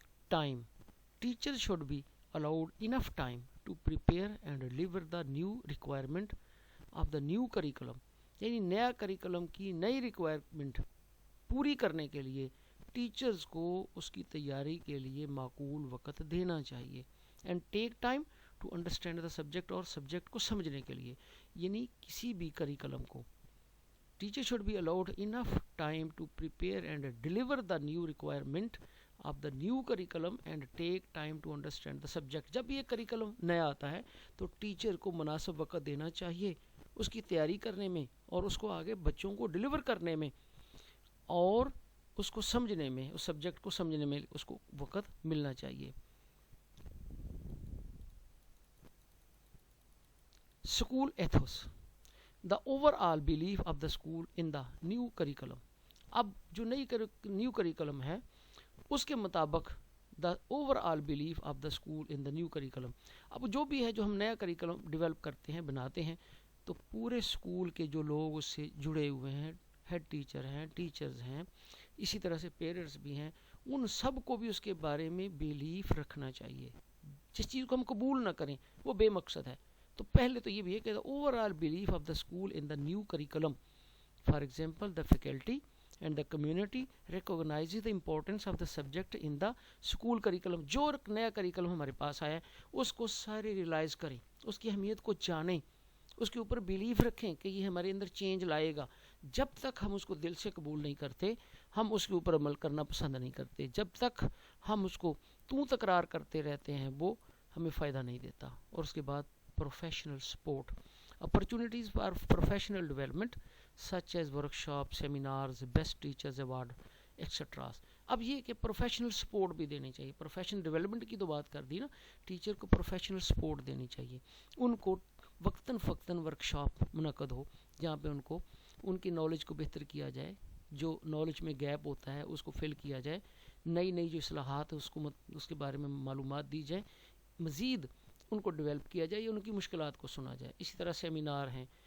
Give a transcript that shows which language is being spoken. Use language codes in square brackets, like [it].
[en] Time, teacher should be allowed enough time to prepare and deliver the new requirement of the new curriculum. [ur] یعنی نیا curriculum کی نئی requirement پوری کرنے کے لیے ٹیچرز کو اس کی تیاری کے لیے معقول وقت دینا چاہیے. [en] and take time to understand the subject, [ur] اور سبجیکٹ کو سمجھنے کے لیے. یعنی کسی بھی کریکلم کو [en] teacher should be allowed enough time to prepare and deliver the new requirement of the new curriculum and take time to understand the subject. [ur] جب یہ کریکلم نیا آتا ہے تو ٹیچر کو مناسب وقت دینا چاہیے اس کی تیاری کرنے میں اور اس کو آگے بچوں کو ڈیلیور کرنے میں اور اس کو سمجھنے میں، اس سبجیکٹ کو سمجھنے میں اس کو وقت ملنا چاہیے. [en] School ethos, the overall belief of the school in the new curriculum. [ur] اب جو نیو کریکلم ہے اس کے مطابق [en] the overall belief of the school in the new curriculum. [ur] اب جو بھی ہے جو ہم نیا کریکلم ڈیولپ کرتے ہیں، بناتے ہیں، تو پورے اسکول کے جو لوگ اس سے جڑے ہوئے ہیں، ہیڈ ٹیچر ہیں، ٹیچرز ہیں، اسی طرح سے پیرنٹس بھی ہیں، ان سب کو بھی اس کے بارے میں بیلیف رکھنا چاہیے. جس چیز کو ہم قبول نہ کریں وہ بے مقصد ہے. تو پہلے تو یہ بھی ہے کہ [en] Overall belief of the school in the new curriculum. For example the faculty and the community recognizes the importance of the subject in the school curriculum. [ur] جو نیا کریکلم ہمارے پاس آیا ہے اس کو سارے ریلائز کریں، اس کی اہمیت کو جانیں، اس کے اوپر بیلیف رکھیں کہ یہ ہمارے اندر چینج لائے گا. جب تک ہم اس کو دل سے قبول نہیں کرتے، ہم اس کے اوپر عمل کرنا پسند نہیں کرتے. جب تک ہم اس کو تکرار کرتے رہتے ہیں وہ ہمیں فائدہ نہیں دیتا. اور اس کے بعد professional support, [en] opportunities for professional development such as workshop, seminars, best teachers award, etc. [ur] اب یہ کہ پروفیشنل سپورٹ بھی دینی چاہیے. پروفیشنل ڈیولپمنٹ کی تو بات کر دی نا، ٹیچر کو پروفیشنل سپورٹ دینی چاہیے. ان کو وقتاً فوقتاً ورکشاپ منعقد ہو جہاں پہ ان کو ان کی نالج کو بہتر کیا جائے، جو نالج میں گیپ ہوتا ہے اس کو فل کیا جائے، نئی جو اصلاحات ہے اس کے بارے میں معلومات دی جائیں، مزید ان کو ڈیولپ کیا جائے، ان کی مشکلات کو سنا جائے. اسی طرح سیمینار ہیں.